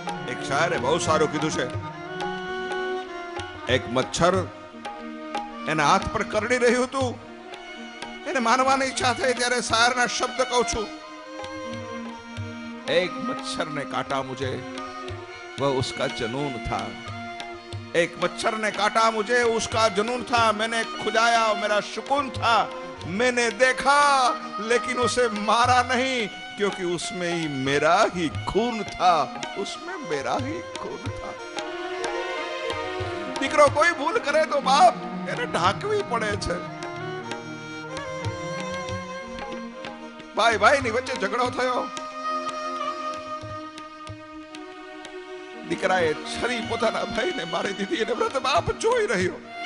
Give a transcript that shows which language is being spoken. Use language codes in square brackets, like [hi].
[gu] એક શાયરે બહુ સારું કીધું છે એક મચ્છર એના હાથ પર કરડી રહ્યું હતું. એને માનવાની ઈચ્છા થઈ ત્યારે શાયરના શબ્દ કહું છું. [hi] एक मच्छर ने काटा मुझे वह उसका जुनून था. एक मच्छर ने काटा मुझे उसका जुनून था. मैंने खुदाया और मेरा सुकून था. मैंने देखा लेकिन उसे मारा नहीं क्योंकि उसमें ही मेरा ही खून था. उसमें मेरा ही खून था. [gu] દીકરો કોઈ ભૂલ કરે તો બાપ એને ઢાંકવી પડે છે. ભાઈ ભાઈ ની વચ્ચે ઝઘડો થયો. દીકરાએ છરી પોતાના ભાઈને મારી દીધી અને વૃદ્ધ બાપ જોઈ રહ્યો.